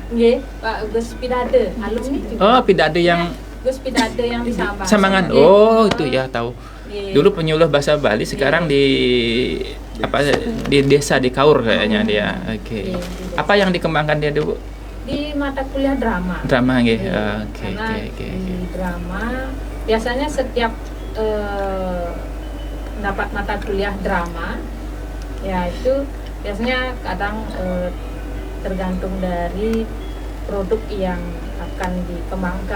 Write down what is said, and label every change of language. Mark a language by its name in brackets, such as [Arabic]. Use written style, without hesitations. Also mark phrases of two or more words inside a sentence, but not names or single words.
[Indonesian] Iya, Pak Gus Pidade, alumni juga. Oh, Pidade yang Gus Pidade yang di Sabang. Sambangan. Iya. Oh, itu ya tahu. Iya. Dulu penyuluh bahasa Bali, sekarang di apa di desa di Kaur kayaknya dia. Oke. Iya, Apa yang dikembangkan dia dulu? di mata kuliah drama. Drama nggih. Iya, Oke, karena oke. di drama biasanya setiap dapat mata kuliah drama, ya itu biasanya kadang tergantung dari produk yang akan dikembangkan.